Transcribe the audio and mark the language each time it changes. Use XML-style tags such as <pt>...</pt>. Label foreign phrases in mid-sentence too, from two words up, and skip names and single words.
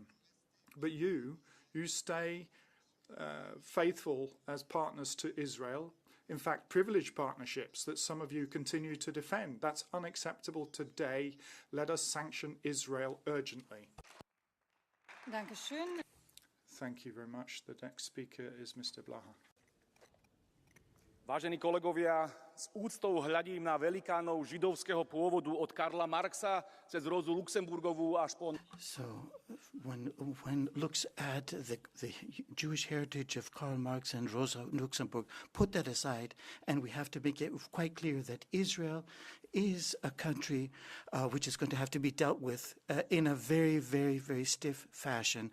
<en>But you stay faithful as partners to Israel, in fact, privileged partnerships that some of you continue to defend. That's unacceptable today. Let us sanction Israel urgently.</en> <de>Dankeschön.</de> <en>Thank you very much. The next speaker is Mr. Blaha.</en> <sk>Vážení kolegovia, s úctou hľadím na velikánov židovského pôvodu od Karla Marxa cez Rozu Luxemburgovú až po...</sk> <en>So when looks at the Jewish heritage of Karl Marx and Rosa Luxemburg, put that aside, and we have to make it quite clear that Israel is a country which is going to have to be dealt with in a very, very, very stiff fashion.</en>